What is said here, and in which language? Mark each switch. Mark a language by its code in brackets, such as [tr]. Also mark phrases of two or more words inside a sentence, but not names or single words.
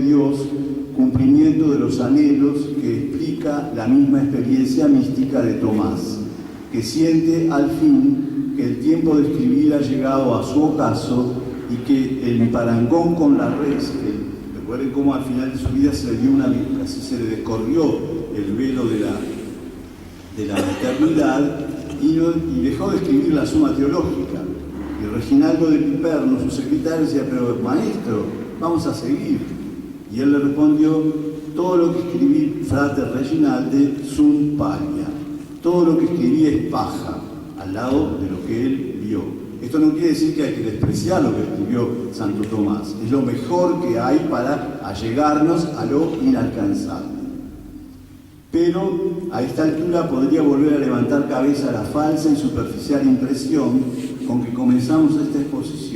[es] Dios, cumplimiento de los anhelos que explica la misma experiencia mística de Tomás, que siente al fin que el tiempo de escribir ha llegado a su ocaso y que el parangón con la res, recuerden cómo al final de su vida se le dio casi se le descorrió el velo de la eternidad y dejó de escribir la Suma Teológica. Y Reginaldo de Piperno, su secretario, decía, pero maestro, vamos a seguir. Y él le respondió, todo lo que escribí, [la] frater Reginalde, sunt palia. [es] Todo lo que escribí es paja, al lado de lo que él escribió. Esto no quiere decir que hay que despreciar lo que escribió Santo Tomás. Es lo mejor que hay para allegarnos a lo inalcanzable. Pero a esta altura podría volver a levantar cabeza la falsa y superficial impresión con que comenzamos esta exposición.